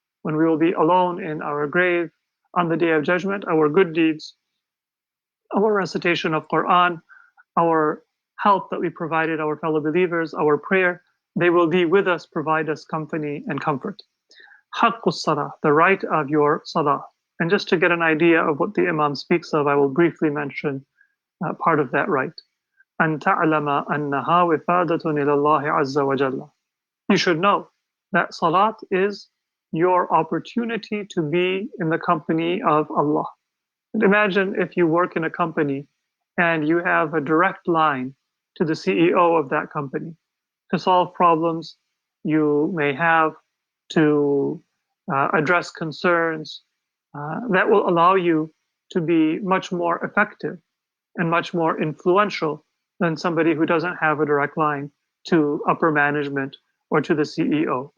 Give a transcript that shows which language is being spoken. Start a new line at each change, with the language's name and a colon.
English: When we will be alone in our grave on the day of judgment, our good deeds, our recitation of Quran, our help that we provided our fellow believers, our prayer, they will be with us, provide us company and comfort. Haqqus salah, the right of your salah. And just to get an idea of what the Imam speaks of, I will briefly mention part of that right.
Arabic: أن تعلم أنها وفادة إلى الله عز وجل.
English: You should know that salat is your opportunity to be in the company of Allah. And imagine if you work in a company and you have a direct line to the CEO of that company to solve problems you may have, to address concerns that will allow you to be much more effective and much more influential than somebody who doesn't have a direct line to upper management or to the CEO.